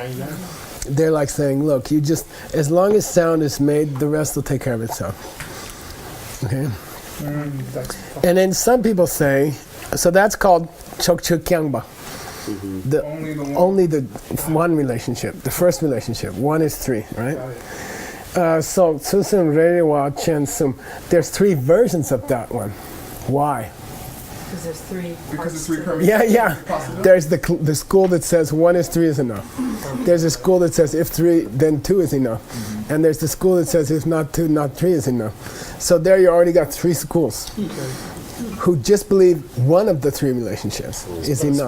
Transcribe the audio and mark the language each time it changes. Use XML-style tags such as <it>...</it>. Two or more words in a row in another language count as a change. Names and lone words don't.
<en>They're like saying, look, you just, as long as sound is made, the rest will take care of itself. Okay? That's And then some people say, so that's called</en> <bo>chokchu kyangba.</bo> <en>Only the one relationship, the first relationship. 1 is 3, right?</en> <bo>So susum rerewa chen sum.</bo> <en>There's 3 versions of that one. Why? Because there's 3 Because parts it's 3 to it. permutations. Yeah. Possible. There's the school that says 1 is 3 is enough. There's a school that says if 3, then 2 is enough. And there's the school that says if not 2, not 3 is enough. So there you already got 3 schools who just believe one of the 3 relationships is enough.</en>